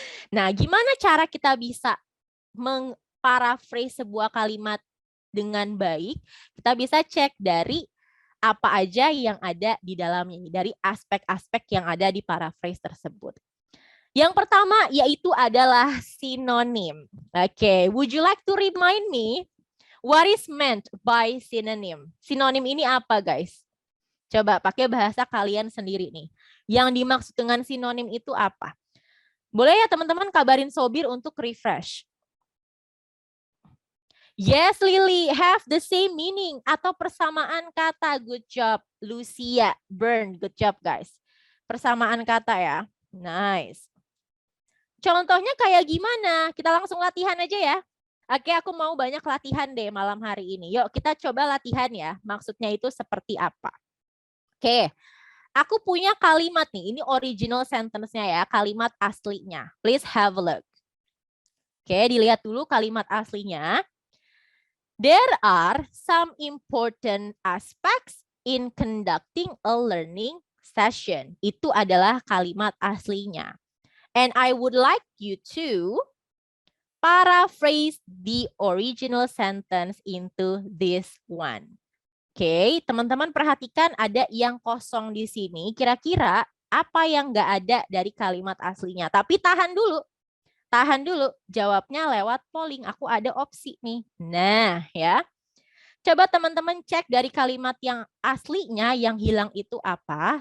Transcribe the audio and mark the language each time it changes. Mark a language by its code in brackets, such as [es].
[id] Nah, gimana cara kita bisa mengparaphrase sebuah kalimat dengan baik? Kita bisa cek dari apa aja yang ada di dalamnya, dari aspek-aspek yang ada di paraphrase tersebut. Yang pertama yaitu adalah sinonim. [en] Oke, would you like to remind me what is meant by synonym? [id] Sinonim ini apa, guys? Coba pakai bahasa kalian sendiri nih. Yang dimaksud dengan sinonim itu apa? Boleh ya teman-teman kabarin Sobir untuk refresh. [en] Yes, Lily, have the same meaning [id] atau persamaan kata. [en] Good job, Lucia, Burn. Good job, guys. [id] Persamaan kata ya. [en] Nice. [id] Contohnya kayak gimana? Kita langsung latihan aja ya. Oke, aku mau banyak latihan deh malam hari ini. Yuk kita coba latihan ya. Maksudnya itu seperti apa? Oke, aku punya kalimat nih. Ini original sentence-nya ya, kalimat aslinya. [en] Please have a look. [id] Oke, dilihat dulu kalimat aslinya. [en] There are some important aspects in conducting a learning session. [id] Itu adalah kalimat aslinya. [en] And I would like you to paraphrase the original sentence into this one. [id] Oke, teman-teman perhatikan ada yang kosong di sini. Kira-kira apa yang nggak ada dari kalimat aslinya? Tapi tahan dulu. Tahan dulu. Jawabnya lewat polling. Aku ada opsi nih. Nah, ya. Coba teman-teman cek dari kalimat yang aslinya yang hilang itu apa.